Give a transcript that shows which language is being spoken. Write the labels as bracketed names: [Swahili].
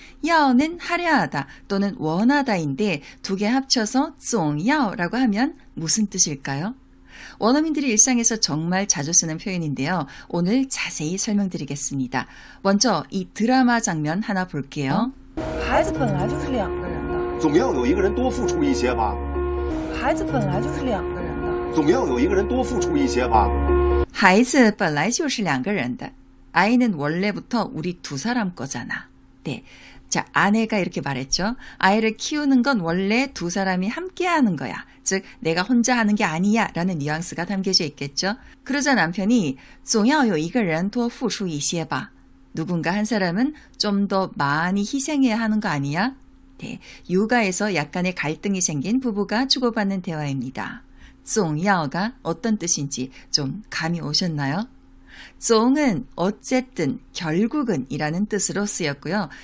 [Korean] 야오는 하려 하다 또는 원하다인데 두 개 합쳐서 总要라고 하면 무슨 뜻일까요? 원어민들이 일상에서 정말 자주 쓰는 표현인데요. 오늘 자세히 설명드리겠습니다. 먼저 이 드라마 장면 하나 볼게요. [Chinese] 孩子本来就是两个人的，总要有一个人多付出一些吧。孩子本来就是两个人的，总要有一个人多付出一些吧。孩子本来就是两个人的. [Korean] 아이는 원래부터 우리 두 사람 거잖아. 네. 자, 아내가 이렇게 말했죠. 아이를 키우는 건 원래 두 사람이 함께 하는 거야. 즉, 내가 혼자 하는 게 아니야 라는 뉘앙스가 담겨져 있겠죠. 그러자 남편이 [Chinese] 总要有一个人多付出一些吧. [Korean] 누군가 한 사람은 좀 더 많이 희생해야 하는 거 아니야? 네, 육아에서 약간의 갈등이 생긴 부부가 주고받는 대화입니다. 总要가 어떤 뜻인지 좀 감이 오셨나요? 总은 어쨌든, 결국은 이라는 뜻으로 쓰였고요.